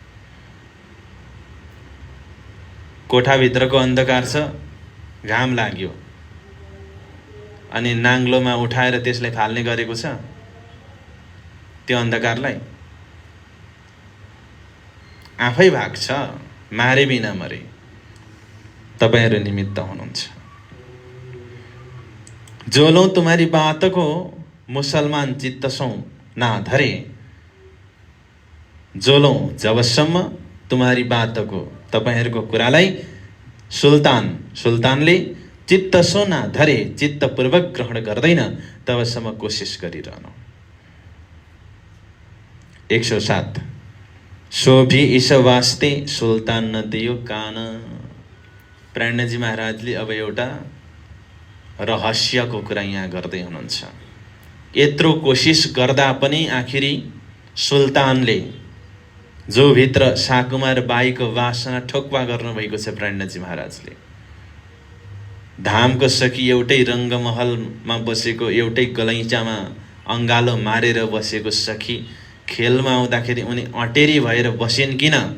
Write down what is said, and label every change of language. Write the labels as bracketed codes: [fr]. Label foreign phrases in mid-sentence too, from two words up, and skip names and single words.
[ne] कोठाभित्रको अन्धकार छ, घाम लाग्यो अनि नाङ्लोमा उठाएर त्यसलाई फाल्ने गरेको छ, त्यो अन्धकारलाई आफै भाग्छ, मारे बिना मरे। तपाईहरू निमित्त हुनुहुन्छ। [hi] जो लोग तुम्हारी बात को मुसलमान चित्त सो ना धरे, जो लोग जबसम्म तुम्हारी बात को, [ne] तपाईहरूको कुरालाई सुल्तानले [hi] चित्त सो ना धरे, [ne] चित्तपूर्वक ग्रहण गर्दैन, तबसम्म कोसिस गरिरहनु। [hi] 107 सो भी इस वास्ते सुल्तान न दियो कान। [ne] प्रणजी महाराजले अब एउटा रहस्यको कुरा यहाँ गर्दै हुनुहुन्छ। यत्रो कोसिस गर्दा पनि आखिरी सुल्तानले जो भित्र साकुमार बाईको वासना ठोक्वा गर्नुभएको छ प्रणजी महाराजले, धामको सखी एउटै रङ्गमहलमा बसेको, एउटै गलैँचामा अङ्गालो मारेर बसेको सखी खेलमा आउँदाखेरि उनी अटेरी भएर बसिन् किन?